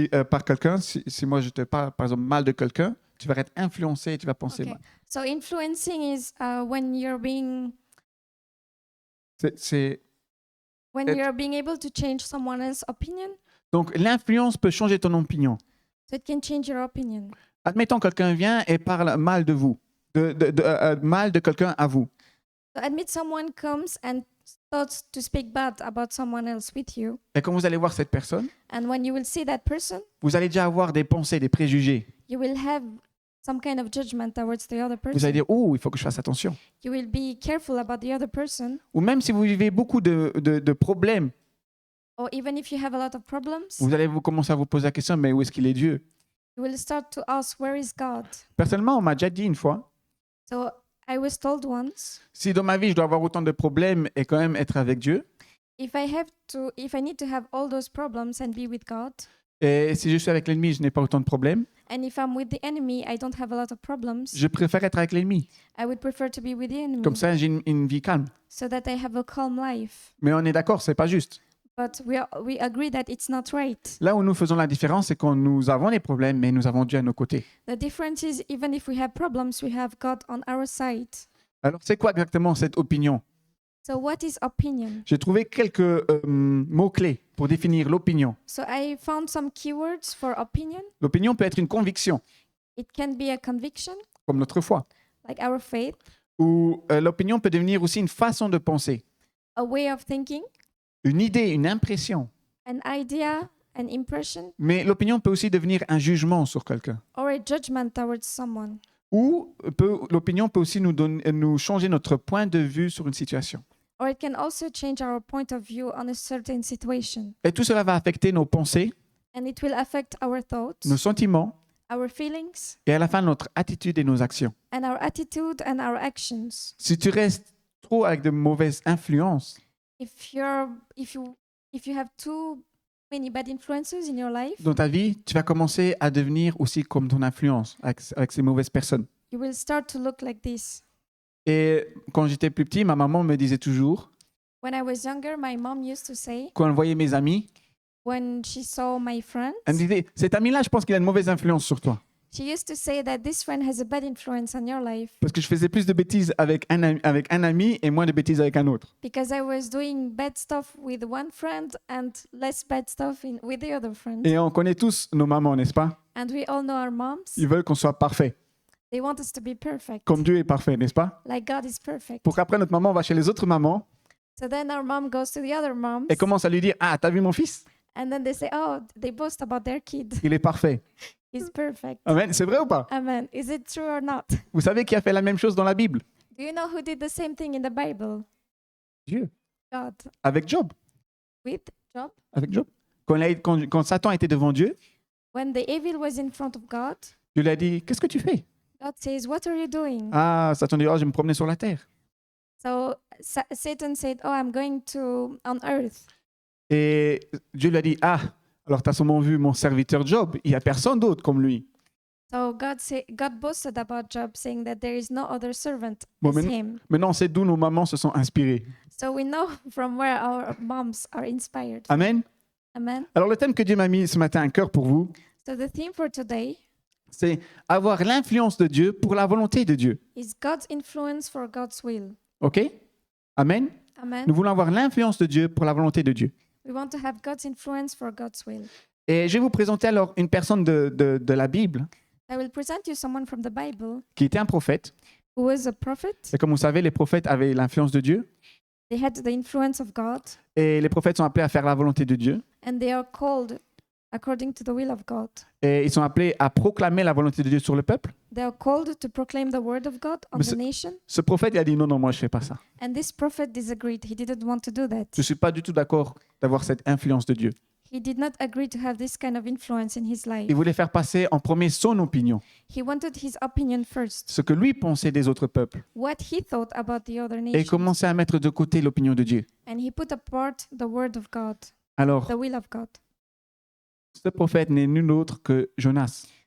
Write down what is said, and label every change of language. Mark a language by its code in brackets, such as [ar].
[fr] Par quelqu'un, si moi je te parle par exemple mal de quelqu'un, tu vas être influencé et tu vas penser [en] okay. [fr] mal. [en] So influencing is when you're being [fr] C'est- [en] when you're being able to change someone else's opinion. [fr] Donc l'influence peut changer ton opinion. [en] So it can change your opinion. [fr] Admettons quelqu'un vient et parle mal de vous, mal de quelqu'un à vous. [en] So admit someone comes and starts to speak bad about someone else with you, [fr] Et quand vous allez voir cette personne, [en] and when you will see that person, [fr] vous allez déjà avoir des pensées, des préjugés. [en] you will have some kind of judgment towards the other [fr] Vous allez [en] person. [fr] dire, oh, il faut que je fasse attention. [en] You will be careful about the other person, [fr] Ou même si vous vivez beaucoup de problèmes, [en] or even if you have a lot of problems, [fr] vous allez commencer à vous poser la question, mais où est-ce qu'il est Dieu? [en] you will start to ask, where is God? [fr] Personnellement, on m'a déjà dit une fois, [en] So I was told once, [fr] si dans ma vie je dois avoir autant de problèmes et quand même être avec Dieu, [en] if I need to have all those problems and be with God, [fr] et si je suis avec l'ennemi, je n'ai pas autant de problèmes, [en] and if I'm with the enemy, I don't have a lot of problems, [fr] je préfère être avec l'ennemi. [en] I would prefer to be with the enemy [fr] Comme ça, j'ai une vie calme. [en] so that I have a calm life. [fr] Mais on est d'accord, c'est pas juste. [en] But we agree that it's not right. [fr] Là où nous faisons la différence, c'est quand nous avons des problèmes, mais nous avons Dieu à nos côtés. [en] The difference is even if we have problems, we have God on our side. [fr] Alors, c'est quoi exactement cette opinion? [en] So what is opinion? [fr] J'ai trouvé quelques mots-clés pour définir l'opinion. [en] So I found some keywords for opinion. [fr] L'opinion peut être une conviction, [en] It can be a conviction, [fr] comme notre foi. [en] like our faith, [fr] Ou l'opinion peut devenir aussi une façon de penser, [en] a way of thinking, [fr] une idée, une impression. [en] an idea, an impression, [fr] Mais l'opinion peut aussi devenir un jugement sur quelqu'un. [en] or a judgment towards someone. [fr] Ou l'opinion peut aussi nous changer notre point de vue sur une situation. [en] Or it can also change our point of view on a certain situation. [fr] Et tout cela va affecter nos pensées, [en] And it will affect our thoughts, [fr] nos sentiments, [en] our feelings, [fr] et à la fin notre attitude et nos actions. [en] and our attitude and our actions. [fr] Si tu restes trop avec de mauvaises influences, [en] If you have too many bad influences in your life, [fr] dans ta vie, tu vas commencer à devenir aussi comme ton influence avec ces mauvaises personnes. [en] you will start to look like this. [fr] Et quand j'étais plus petit, ma maman me disait toujours, [en] When I was younger, my mom used to say, [fr] quand elle voyait mes amis, [en] when she saw my friends, [fr] elle me disait, cet ami-là, je pense qu'il a une mauvaise influence sur toi. [en] She used to say that this friend has a bad influence on your life [fr] parce que je faisais plus de bêtises avec un ami et moins de bêtises avec un autre. [en] because I was doing bad stuff with one friend and less bad stuff with the other friend. [fr] Et on connaît tous nos mamans, n'est-ce pas? [en] And we all know our moms. [fr] Ils veulent qu'on soit parfait, [en] They want us to be perfect, [fr] comme Dieu est parfait, n'est-ce pas? [en] like God is perfect. [fr] Pour qu'après notre maman va chez les autres mamans [en] So then our mom goes to the other moms [fr] et commence à lui dire: ah, t'as vu mon fils? [en] and then they say, oh, they boast about their kid. [fr] Il est parfait. [en] He's perfect. [fr] Amen. C'est vrai ou pas? [en] Amen. Is it true or not? [fr] Vous savez qui a fait la même chose dans la Bible? [en] Do you know who did the same thing in the Bible? [fr] Dieu. [en] God. [fr] Avec Job. [en] With Job. [fr] Avec Job. Quand Satan était devant Dieu, [en] When the evil was in front of God, [fr] Dieu lui a dit: qu'est-ce que tu fais? [en] God says, what are you doing? [fr] Ah, Satan dit: oh, je vais me promener sur la terre. [en] So Satan said, oh, I'm going to on earth. [fr] Et Dieu lui a dit: ah, alors tu as sûrement vu mon serviteur Job, il n'y a personne d'autre comme lui. [en] So God boasted about Job, saying that there is no other servant [fr] Bon, [en] as [fr] maintenant- [en] him. [fr] Maintenant, on sait d'où nos mamans se sont inspirées. [en] So we know from where our moms are inspired. [fr] Amen. [en] Amen. [fr] Alors le thème que Dieu m'a mis ce matin à cœur pour vous, [en] So the theme for today [fr] c'est avoir l'influence de Dieu pour la volonté de Dieu. [en] is God's influence for God's will. [fr] OK? Amen. [en] Amen. [fr] Nous voulons avoir l'influence de Dieu pour la volonté de Dieu. [en] We want to have God's influence for God's will. [fr] Et je vais vous présenter alors une personne de la Bible [en] I will present you someone from the Bible [fr] qui était un prophète. [en] who was a prophet. [fr] Et comme vous savez, les prophètes avaient l'influence de Dieu. [en] They had the influence of God, [fr] Et les prophètes sont appelés à faire la volonté de Dieu. [en] and they are called according to the will of God. [fr] Et ils sont appelés à proclamer la volonté de Dieu sur le peuple. [en] They are called to proclaim the word of God on [fr] Mais [en] the nation. [fr] Ce prophète, il a dit: non, non, moi, je ne fais pas ça. [en] And this prophet disagreed. He didn't want to do that. [fr] Je ne suis pas du tout d'accord d'avoir cette influence de Dieu. [en] He did not agree to have this kind of influence in his life. [fr] Il voulait faire passer en premier son opinion, [en] He wanted his opinion first, [fr] ce que lui pensait des autres peuples, [en] what he thought about the other [fr] et [en] nations. [fr] commencer à mettre de côté l'opinion de Dieu. [en] And he put apart the word of God, [fr] Alors, [en] the will of God. [fr] ce prophète n'est nul autre que Jonas.